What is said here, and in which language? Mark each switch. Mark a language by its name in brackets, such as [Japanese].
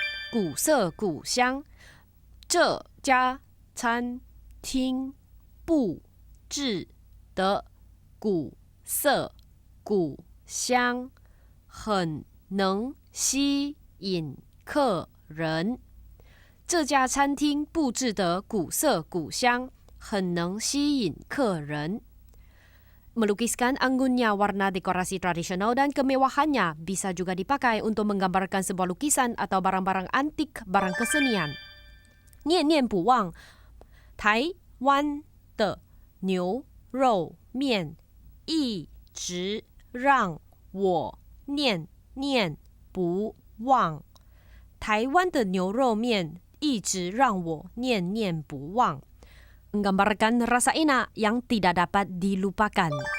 [Chinese] 古色古香，这家餐厅布置的古色古香，很能吸引客人。这家餐厅布置的古色古香，很能吸引客人。 [Indonesian] Melukiskan anggunnya warna dekorasi tradisional dan kemewahannya bisa juga dipakai untuk menggambarkan sebuah lukisan atau barang-barang antik, barang kesenian. [Chinese] 念念不忘，台湾的牛肉面一直让我念念不忘。台湾的牛肉面一直让我念念不忘。 [Indonesian] Menggambarkan rasa enak yang tidak dapat dilupakan.